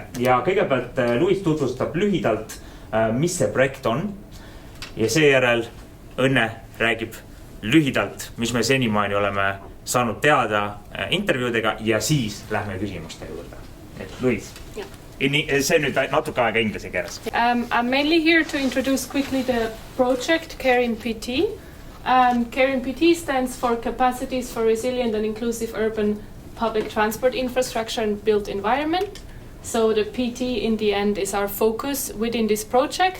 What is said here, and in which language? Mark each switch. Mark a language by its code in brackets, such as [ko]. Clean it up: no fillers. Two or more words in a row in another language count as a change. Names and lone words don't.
[et] Ja kõigepealt Luis tutvustab lühidalt, mis see projekt on ja seejärel Õnne räägib lühidalt, mis me senimaani oleme saanud teada intervjuudega ja siis lähme küsimuste juurde. Et Luis, see nüüd natuke aega inglise keeles. [en] I'm mainly here to introduce quickly the project Caring PT. Caring PT stands for Capacities for Resilient and Inclusive Urban Public Transport Infrastructure and Built Environment. So the PT in the end is our focus within this project.